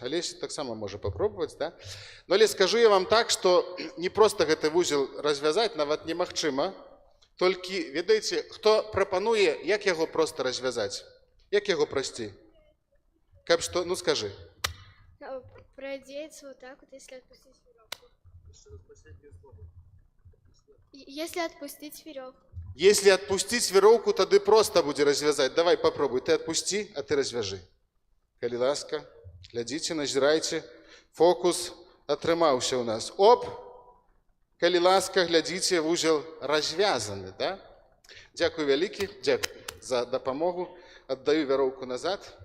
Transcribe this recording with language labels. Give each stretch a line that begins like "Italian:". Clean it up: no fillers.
Belarusian: Олеся таксама можа попробовать, да? Но, але скажу я вам так, што не проста гэты вузел развязаць нават немагчыма, Толькі, ведаеце, хто прапануе, як яго проста развязаць? Як яго прасцей? Каб што, ну скажы.
Russian: Продеться вот так вот, если отпустить веревку. Если отпустить веревку. Если отпустить вероўку,
Belarusian: тады проста будзе развязаць.
Russian: Давай попробуй, ты отпусти, а ты развяжы.
Belarusian: Калі ласка, глядзіце, назірайце. Фокус атрымаўся ў нас. Оп! Калі ласка, глядзіце, вузел развязаны, да? Дзякуй вялікі, дзякуй за дапамогу. Аддаю вяроўку назад.